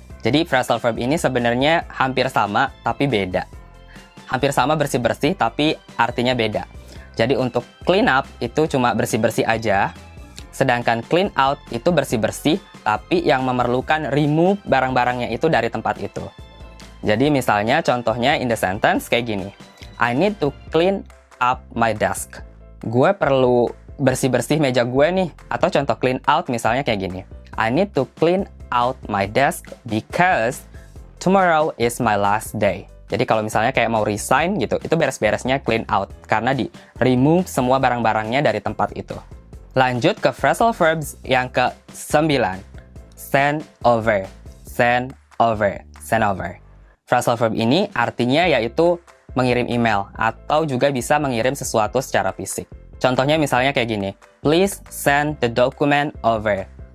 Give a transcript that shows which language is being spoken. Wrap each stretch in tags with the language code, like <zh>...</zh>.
<id>Jadi phrasal verb ini sebenarnya hampir sama, tapi beda. Hampir sama bersih-bersih, tapi artinya beda. Jadi untuk clean up itu cuma bersih-bersih aja. Sedangkan clean out itu bersih-bersih, tapi yang memerlukan remove barang-barangnya itu dari tempat itu. Jadi misalnya contohnya</id> <en>in the sentence</en> <id>kayak gini.</id> <en>I need to clean up my desk.</en> <id>Gue perlu bersih-bersih meja gue nih. Atau contoh clean out misalnya kayak gini.</id> <en>I need to clean out my desk because tomorrow is my last day.</en> <id>Jadi kalau misalnya kayak mau resign gitu, itu beres-beresnya clean out. Karena di remove semua barang-barangnya dari tempat itu. Lanjut ke phrasal verbs yang ke-9. Send over.</id> <en>Send over. Send over.</en> <id>Phrasal verb ini artinya yaitu mengirim email atau juga bisa mengirim sesuatu secara fisik. Contohnya misalnya kayak gini.</id> <en>Please send the document over.</en>